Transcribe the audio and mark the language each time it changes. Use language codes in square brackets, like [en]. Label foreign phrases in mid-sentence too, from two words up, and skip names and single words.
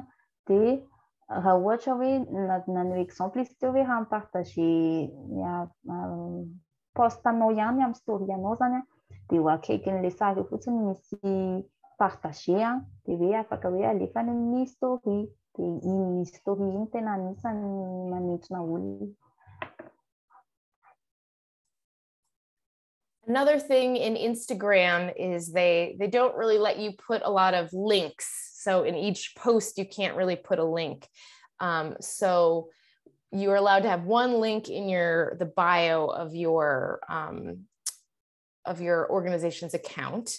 [mg] Dia raha ohatra hoe nanao exemple izy teo hoe hampartager post anao ihany amin'ny story anao zany a dia ho akaikin'ilay sary fotsiny misy partager dia hoe afaka hoe alefa any amin'ny story. Dia iny story iny tena anisany manintona olona. [en] Another thing in Instagram is they don't really let you put a lot of links. So in each post, you can't really put a link. So you're allowed to have one link in the bio of your organization's account.